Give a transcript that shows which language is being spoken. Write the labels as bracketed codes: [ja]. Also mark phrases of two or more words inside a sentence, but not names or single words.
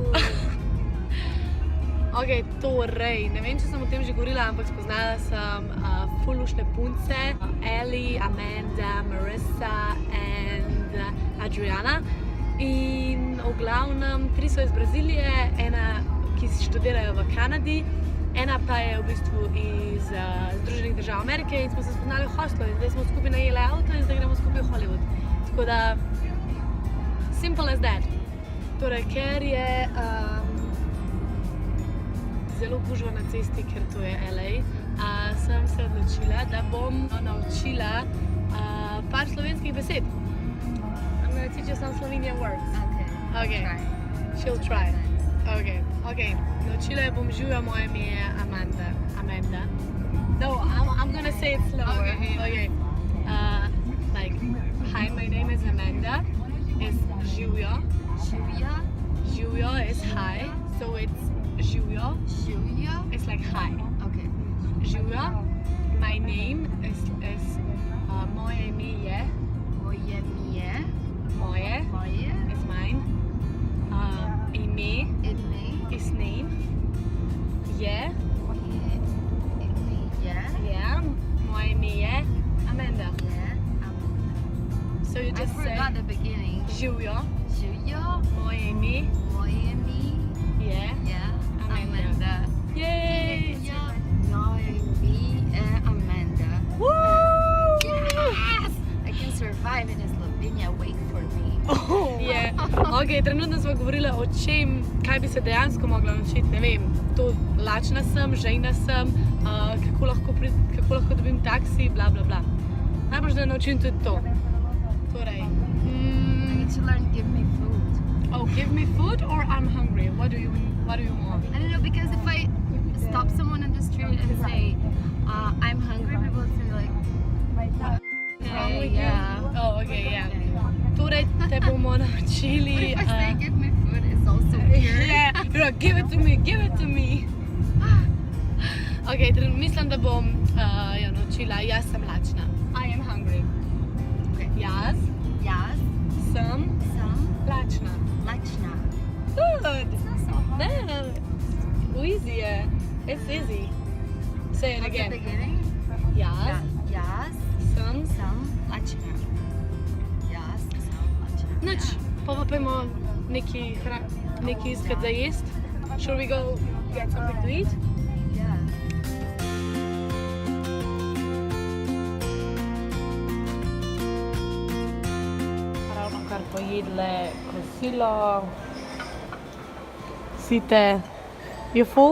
[sl] Ok, torej, ne vem, če sem o tem že govorila, ampak spoznala sem fulušne punce, Ellie, Amanda, Marissa and Adriana. In v glavnem, 3 so iz Brazilije, ena, ki študirajo v Kanadi, ena pa je v bistvu iz Združenih držav Amerike in smo se spoznali v hostlu in zdaj smo skupaj najeli avto in zdaj gremo skupaj v Hollywood. Tako da, [en] simple as that. [sl] Torej, ker je zelo gužva na cesti, ker to je LA, sem se odločila, da bom naučila par slovenskih besed. [en] I'm gonna teach you some Slovenian words. Okay. She'll try. Okay. [sl] Naučila je bom Živijo, moje ime je Amanda. [en] No, I'm gonna say it slower. Okay. Like, hi, my name is Amanda. Is Živijo. Živijo is hi, so it's Živijo. It's like hi. Okay. [sl] Živijo. [en] My name is [sl] moje ime je. [en] Moje is mine. Ime is name. Je. Yeah. [sl] Moje ime je Amanda. [en] So you just say. I forgot the beginning. [sl] Živijo. Moje ime je Amanda. [en] Yay! Amanda. Woo! Yes! I can survive in Slovenia. Wait for me. Yeah. [sl] Ok, trenutno smo govorili o čem, kaj bi se dejansko mogla naučiti, ne vem, to lačna sem, žejna sem, kako lahko dobim taksi, bla bla bla. Najbolj, da naučim tudi to. Torej, [en] I need to learn give me food. Oh, give me food or I'm hungry? What do you want? I don't know, because if I stop someone on the street and say, I'm hungry, people will say like, Wrong with yeah. you? Oh, okay, yeah. [sl] Torej, te bomo naučili... [en] If I say give me food, it's also weird. Yeah, give it to me. [sl] Ok, mislim, da bom jo naučila, jaz sem lačna. [en] I am hungry. Okay. [sl] Jaz sem lačna. [en] Good. It's not so hard. No, easy je. It's easy. Say it At the again. beginning? [sl] Jaz sem lačna. nič. Pa pojmo nekaj iskat za jest. [en] Shall we go get something to eat? Yeah. [sl] Ravno kar pojedle kosilo. [en] Site. You full?